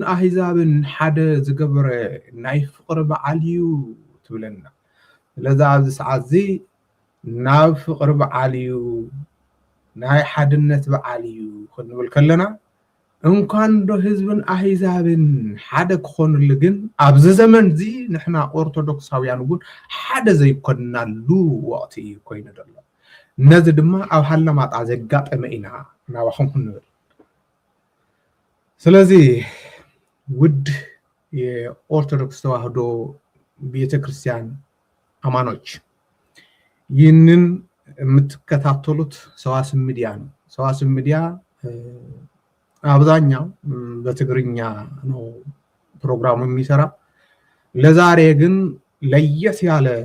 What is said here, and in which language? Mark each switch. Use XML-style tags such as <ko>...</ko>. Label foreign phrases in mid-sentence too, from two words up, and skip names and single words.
<ti>ኣህዛብን ሓደ ዝገበረ ናይ ፍቕሪ በዓል እዩ ትብለና። ስለዚ ኣብዚ ሰዓት እዚ ናብ ፍቕሪ በዓል እዩ ናይ ሓድነት በዓል እዩ ክንብል ከለና እንኳን ዶ ህዝብን ኣህዛብን ሓደ ክኾኑሉ ግን ኣብዚ ዘመን እዚ ንሕና ኦርቶዶክሳውያን እውን ሓደ ዘይኮናሉ ወቕቲ ኮይኑ ዘሎ። ነዚ ድማ ኣብ ሃለማጣ ዘጋጠመ ኢና ናባኹም ክንብል።</ti> <am>ስለዚ ውድ የኦርቶዶክስ ተዋህዶ ቤተክርስቲያን አማኖች ይህንን የምትከታተሉት ሰዋስው ሚዲያ ነው። ሰዋስው ሚዲያ አብዛኛው በትግርኛ ነው ፕሮግራሙ የሚሰራ። ለዛሬ ግን ለየት ያለ</am>